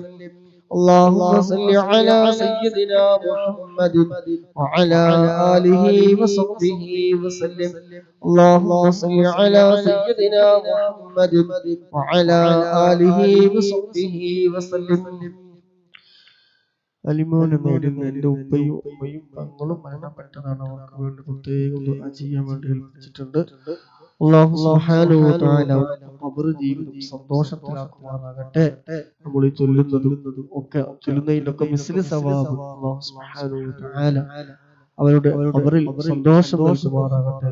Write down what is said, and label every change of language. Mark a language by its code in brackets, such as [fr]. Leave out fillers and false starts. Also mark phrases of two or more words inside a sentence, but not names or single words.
[ar] اللهم صل على سيدنا محمد وعلى آله وصحبه وسلم. اللهم صل على سيدنا محمد وعلى آله وصحبه وسلم. [ml] അലിമോനെ നേടുന്ന എൻ്റെ ഉപ്പയും ഉമ്മയും തങ്ങളും മരണപ്പെട്ടതാണ്. അവർക്ക് വേണ്ടി പ്രത്യേകം ദുആ ചെയ്യാൻ വേണ്ടി ഏൽപ്പിച്ചിട്ടുണ്ട്. [ar] الله سبحانه وتعالى [ml] ഖബർ ജീവിതം സന്തോഷത്തിലാക്കുമാറാകട്ടെ. നമ്മൾ ഈ ചൊല്ലുന്നതും ഒക്കെ ചൊല്ലുന്നതിലൊക്കെ [ar] مثل ثواب الله سبحانه وتعالى [ml] അവരുടെ ഖബറിൽ സന്തോഷം നൽകുമാറാകട്ടെ.